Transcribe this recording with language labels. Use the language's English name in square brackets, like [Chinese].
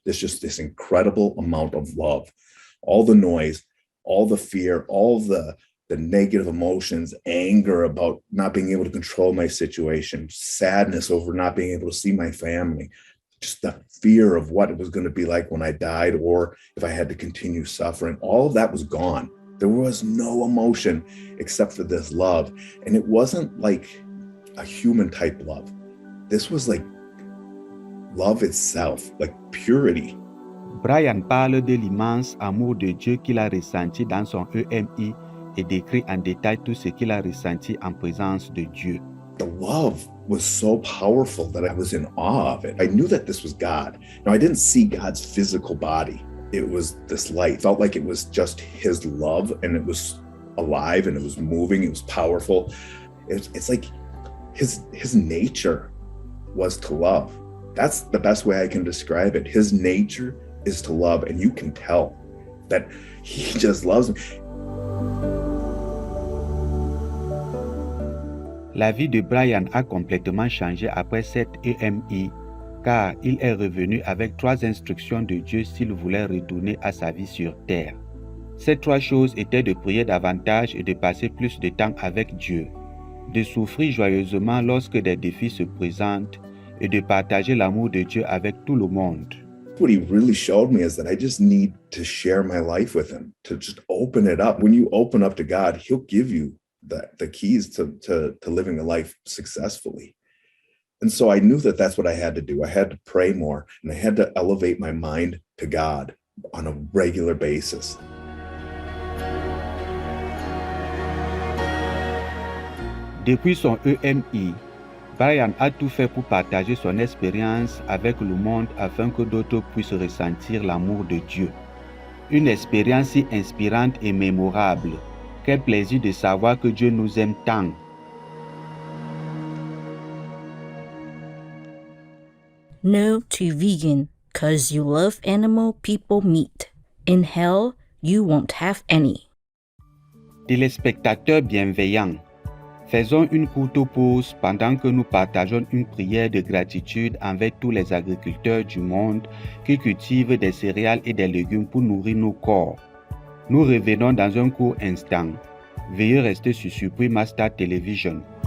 [English] There's just this incredible amount of love. All the noise, all the fear, all the negative emotions, anger about not being able to control my situation, sadness over not being able to see my family, just the fear of what it was going to be like when I died or if I had to continue suffering. All of that was gone. There was no emotion except for this love. And it wasn't like a human type love. This was like love itself, like purity. [French] Brian parle de l'immense amour de Dieu qu'il a ressenti dans son EMI et décrit en détail tout ce qu'il a ressenti en présence de Dieu. [English] The love was so powerful that I was in awe of it. I knew that this was God. Now, I didn't see God's physical body. It was this light. It felt like it was just his love, and it was alive, and it was moving. It was powerful. It's like his nature was to love. That's the best way I can describe it. His nature is to love, and you can tell that he just loves me. [French] La vie de Brian a complètement changé après cette EMI, car il est revenu avec 3 instructions de Dieu s'il voulait retourner à sa vie sur terre. Ces 3 choses étaient de prier davantage et de passer plus de temps avec Dieu, de souffrir joyeusement lorsque des défis se présentent et de partager l'amour de Dieu avec tout le monde. [English] What he really showed me is that I just need to share my life with him, to just open it up. When you open up to God, he'll give you the keys to living a life successfully. And so I knew that that's what I had to do. I had to pray more, and I had to elevate my mind to God on a regular basis. [French] Depuis son EMI, Brian a tout fait pour partager son expérience avec le monde afin que d'autres puissent ressentir l'amour de Dieu. Une expérience si inspirante et mémorable. Quel plaisir de savoir que Dieu nous aime tant. [English] No to vegan, 'cause you love animal people meat. In hell, you won't have any. [French] Téléspectateurs bienveillants, faisons une courte pause pendant que nous partageons une prière de gratitude envers tous les agriculteurs du monde qui cultivent des céréales et des légumes pour nourrir nos corps. Nous revenons dans un court instant. Veuillez rester sur Supreme Star Television.